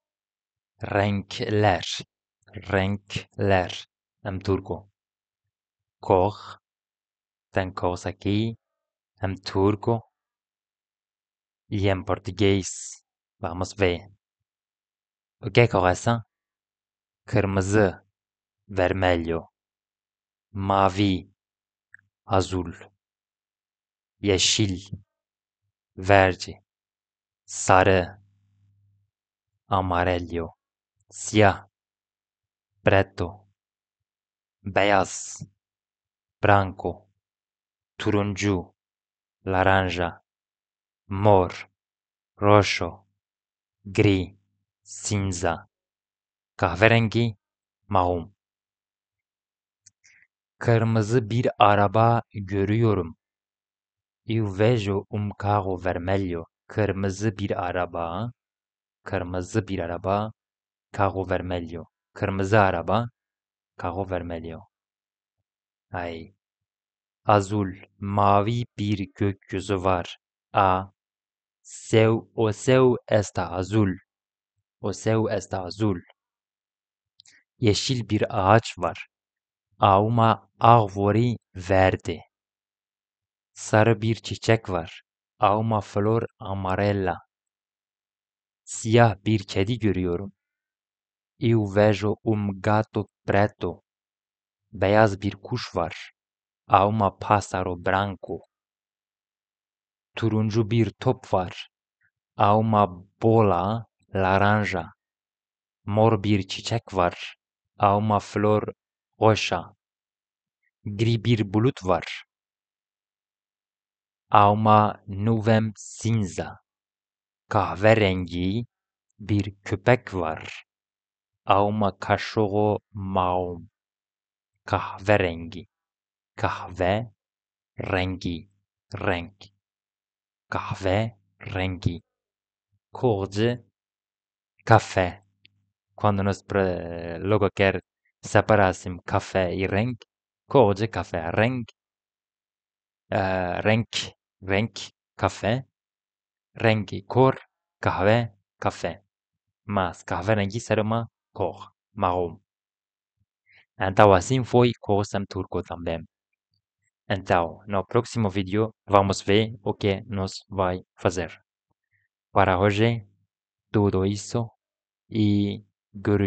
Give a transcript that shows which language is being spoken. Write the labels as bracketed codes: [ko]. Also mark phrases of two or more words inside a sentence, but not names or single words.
[tr] Renkler. Renkler. [pt] Em turco. Cor. Tem cores aqui. Em turco. E em português. Vamos ver. O que é cor essa? [tr] Kırmızı. Vermelho. Mavi. Azul. Yeşil. Verde. Sarı. Amarelo. Siyah. Preto. Beyaz. Branco. Turuncu. [pt] Laranja. Mor. Roxo. [tr] Gri. Cinza. Kahverengi. [pt] Marrom. [tr] Kırmızı bir araba görüyorum. [pt] Eu vejo carro vermelho. [tr] Kırmızı bir araba. Kırmızı bir araba. [pt] Carro vermelho. [tr] Kırmızı araba. [pt] Carro vermelho. Ay. Azul. [tr] Mavi bir gökyüzü var. [pt] O céu está azul. O céu está azul. [tr] Yeşil bir ağaç var. [pt] Há uma árvore verde. [tr] Sarı bir çiçek var. [pt] Há uma flor amarela. [tr] Siyah bir kedi görüyorum. [pt] Eu vejo gato preto. [tr] Beyaz bir kuş var. [pt] Há uma pássaro branco. [tr] Turuncu bir top var. [pt] Há uma bola laranja. [tr] Mor bir çiçek var. [pt] Há uma flor roxa. [tr] Gri bir bulut var. [pt] Há uma nuvem cinza. [tr] Kahverengi bir köpek var. [pt] Há uma cachorro marrom. [tr] Kahverengi. Kahve rengi. Renk. Kahve rengi. [pt] Cor de café. Quando nós logo quer separar assim café e renk, cor de café. [tr] Renk. Renk. Renk. Café. Rengi. Cor. Kahve. [pt] Café. Mas kahverengi será uma cor marrom. Então assim foi com o turco também. Então, no próximo vídeo vamos ver o que nós vai fazer. Para hoje, tudo isso e görüşürüz.